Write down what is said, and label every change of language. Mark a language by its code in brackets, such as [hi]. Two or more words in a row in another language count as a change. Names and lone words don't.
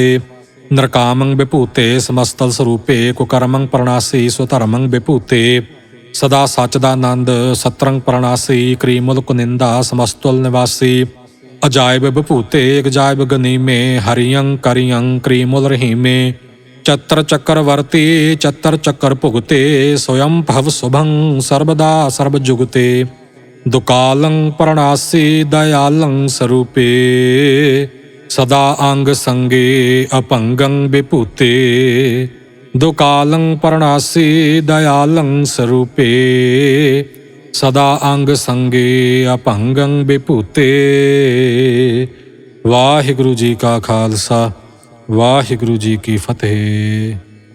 [bra] नरकामं विभूते समस्तल स्वरूपे कुकर्मं प्रणासी स्वधर्मं विभूते सदा सचदानंद सत्रंग प्रणासी क्रीमुल कुनिंदा समस्तुल निवासी अजायब विभूते अजायब गनीमे हरियं करियं क्रीमुल रहीमे चत्र चक्रवर्ती चत्र चक्र भुगते स्वयं भव शुभं सर्वदा सर्वजुगते दुकालं प्रणासी दयालं स्वरूपे सदा अंग संगे अपंगं विभूते दुकालं प्रणासी दयालं स्वरूपे सदा अंग संगे अभंगं विभूते। [pa] ਵਾਹਿਗੁਰੂ ਜੀ ਕਾ ਖਾਲਸਾ, ਵਾਹਿਗੁਰੂ ਜੀ ਕੀ ਫਤਿਹ।